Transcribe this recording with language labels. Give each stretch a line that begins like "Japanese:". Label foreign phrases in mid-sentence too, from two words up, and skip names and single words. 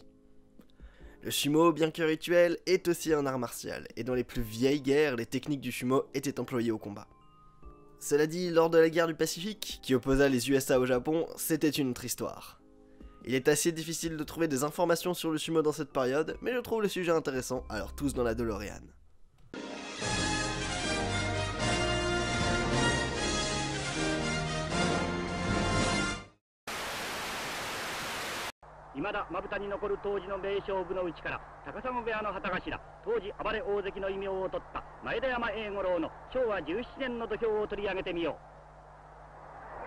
French: Le sumo, bien que rituel, est aussi un art martial, et dans les plus vieilles guerres, les techniques du sumo étaient employées au combat. Cela dit, lors de la guerre du Pacifique, qui opposa les USA au Japon, c'était une autre histoire. Il est assez difficile de trouver des informations sur le sumo dans cette période, mais je trouve le sujet intéressant, alors tous dans la DeLorean.
Japanese: 未だまぶたに残る当時の名勝負のうちから高砂部屋の旗頭当時暴れ大関の異名を取った前田山栄五郎の昭和17年の土俵を取り上げてみよう。